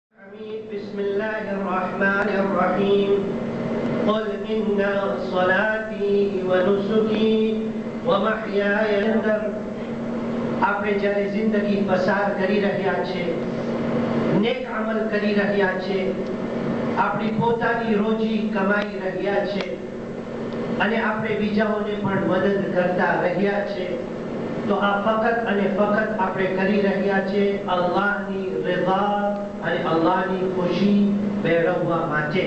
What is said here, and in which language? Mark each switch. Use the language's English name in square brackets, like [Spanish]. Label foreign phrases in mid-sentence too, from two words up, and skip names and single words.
[Arabic] بسم الله الرحمن الرحيم قل إن صلاتي ونسكي ومحياي [Gujarati] અંદર આપણે જ્યારે જિંદગી પસાર કરી રહ્યા છે, નેક અમલ કરી રહ્યા છે, આપણી પોતાની રોજી કમાઈ રહ્યા છે અને આપણે બીજાઓને પણ મદદ કરતા રહ્યા છે, તો આ ફક્ત અને ફક્ત આપણે કરી રહ્યા છે અલ્લાહની રઝા અને અલ્લાહની ખુશી મેળવવા માટે।